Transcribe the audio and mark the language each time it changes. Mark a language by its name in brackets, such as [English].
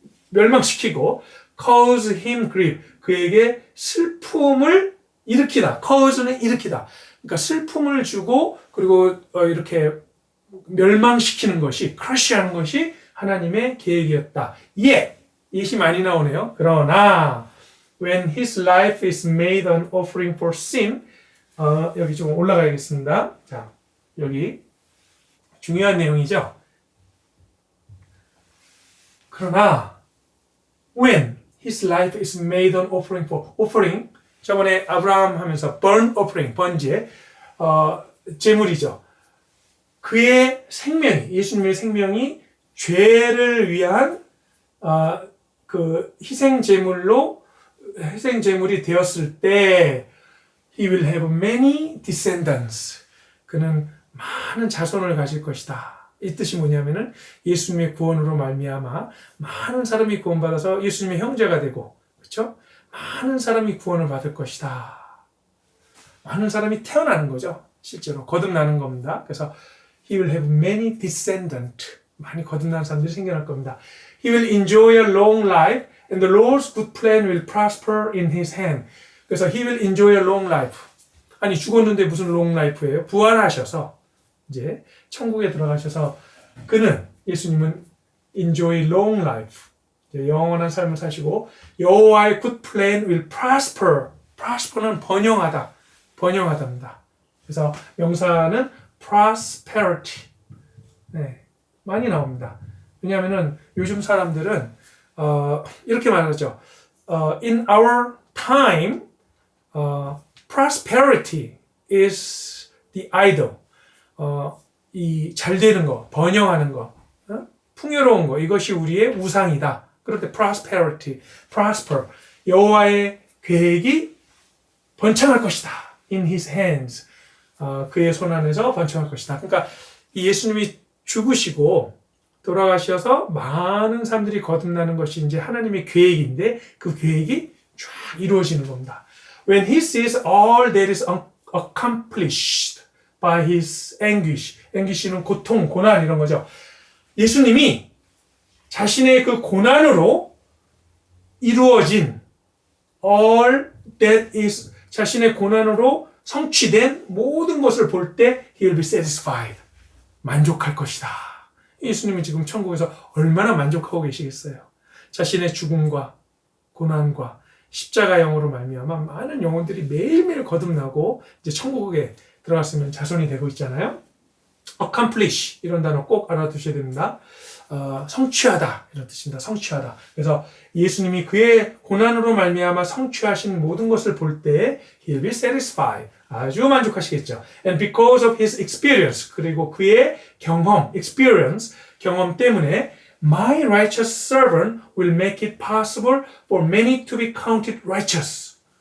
[Korean] 멸망시키고 [English] cause him grief. [Korean] 그에게 슬픔을 일으키다. cause는 일으키다. 그러니까 슬픔을 주고 그리고 이렇게 멸망시키는 것이 crush하는 것이 하나님의 계획이었다. yet이 많이 나오네요. [English] 그러나 when his life is made an offering for sin [Korean] 여기 좀 올라가야겠습니다. 자, 여기 중요한 내용이죠. 그러나 [English] when his life is made an offering for offering [Korean] 저번에 아브라함 하면서 [English] burnt offering [Korean] 번제 제물이죠. 그의 생명이 예수님의 생명이 죄를 위한 그 희생 제물이 되었을 때 [English] he will have many descendants. [Korean] 그는 많은 자손을 가질 것이다. 이 뜻이 뭐냐면은 예수님의 구원으로 말미암아 많은 사람이 구원받아서 예수님의 형제가 되고 그렇죠? 많은 사람이 구원을 받을 것이다. 많은 사람이 태어나는 거죠. 실제로 거듭나는 겁니다. 그래서 [English] he will have many descendants. [Korean] 많이 거듭나는 사람들이 생겨날 겁니다. [English] He will enjoy a long life and the Lord's good plan will prosper in his hand. [Korean] 그래서 [English] he will enjoy a long life. [Korean] 아니 죽었는데 무슨 [English] long life [Korean] 예요? 부활하셔서 이제 천국에 들어가셔서 그는 예수님은 [English] enjoy long life. [Korean] 영원한 삶을 사시고 여호와의 [English] good plan will prosper. [Korean] prosper는 번영하다입니다. 그래서 명사는 prosperity. 네, 많이 나옵니다. 왜냐하면은 요즘 사람들은 이렇게 말하죠. [English] In our time, prosperity is the idol. [Korean] 이 잘 되는 거, 번영하는 거, 풍요로운 거 이것이 우리의 우상이다. 그럴 때 prosperity, prosper, 여호와의 계획이 번창할 것이다. [English] In his hands, [Korean] 그의 손 안에서 번창할 것이다. 그러니까 이 예수님이 죽으시고 돌아가셔서 많은 사람들이 거듭나는 것이 이제 하나님의 계획인데 그 계획이 쫙 이루어지는 겁니다. [English] When he sees all that is accomplished by his anguish, anguish는 [Korean] 고통, 고난 이런 거죠. 예수님이 자신의 그 고난으로 이루어진 [English] all that is [Korean] 자신의 고난으로 성취된 모든 것을 볼 때 [English] he will be satisfied. [Korean] 만족할 것이다. 예수님은 지금 천국에서 얼마나 만족하고 계시겠어요. 자신의 죽음과 고난과 십자가 영으로 말미암아 많은 영혼들이 매일매일 거듭나고 이제 천국에 들어갔으면 자손이 되고 있잖아요. accomplish 이런 단어 꼭 알아두셔야 됩니다. 성취하다 이런 뜻입니다. 성취하다. 그래서 예수님이 그의 고난으로 말미암아 성취하신 모든 것을 볼 때 [English] he'll be satisfied. [Korean] 아주 만족하시겠죠. [English] And because of his experience [Korean] 그리고 그의 경험, [English] experience [Korean] 경험 때문에 [English] my righteous servant will make it possible for many to be counted righteous.